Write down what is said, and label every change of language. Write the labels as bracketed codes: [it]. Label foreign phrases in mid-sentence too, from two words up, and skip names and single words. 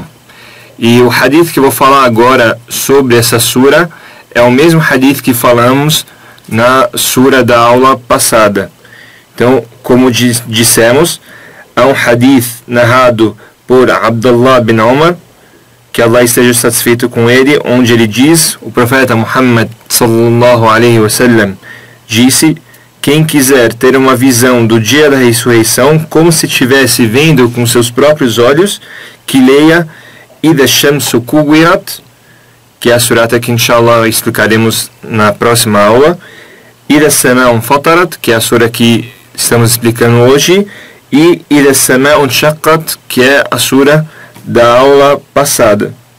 [pt] E o hadith que eu vou falar agora sobre essa sura é o mesmo hadith que falamos na sura da aula passada. Então, como dissemos, é um hadith narrado por Abdullah bin Umar, que Allah esteja satisfeito com ele, onde ele diz, o profeta Muhammad [ar] صلى الله عليه وسلم [pt] disse: quem quiser ter uma visão do dia da ressurreição, como se estivesse vendo com seus próprios olhos, que leia [ar] إذا الشمس كورت, [pt] que é a surata que inshallah explicaremos na próxima aula, [ar] إذا السماء انفطرت, [pt] que é a sura que estamos explicando hoje, e [ar] إذا السماء انشقت, [pt] que é a sura da aula passada.